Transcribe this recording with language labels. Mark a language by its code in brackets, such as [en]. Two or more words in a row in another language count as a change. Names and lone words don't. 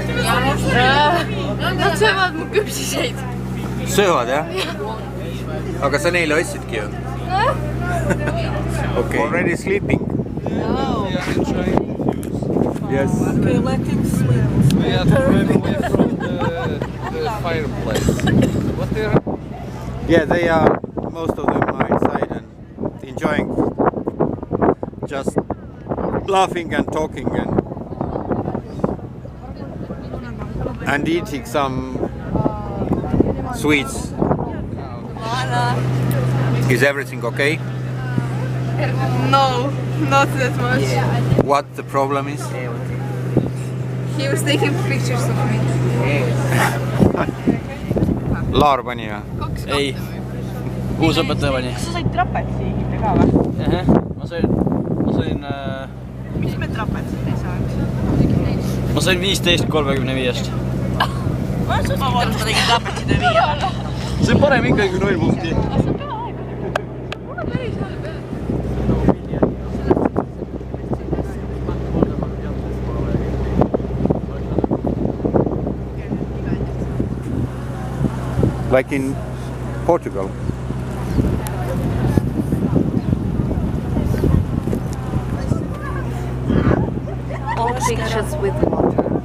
[et] Nad söövad mu küpsiseid. Söövad, jah? Aga sa neile ostsidki ju? [en] Okay. Already sleeping? No. Yes. Okay, let him sleep. We have to run away from the fireplace. What they are? Yeah, they are, most of them are inside and enjoying, just laughing and talking and eating some sweets. Is everything okay? No, not that much. What the problem is? He was taking pictures of me. [et] Laar pani või? Ei, uus õpetaja pani. Kas sa said trapetsi ehitada ka või? Ma sain... Mis me trapetsit ei saanud? Ma sain 15/35. Ma tegin trapetsit 5. See on parem ikkagi kui 0 punkti. [en] Like in Portugal. All pictures with water.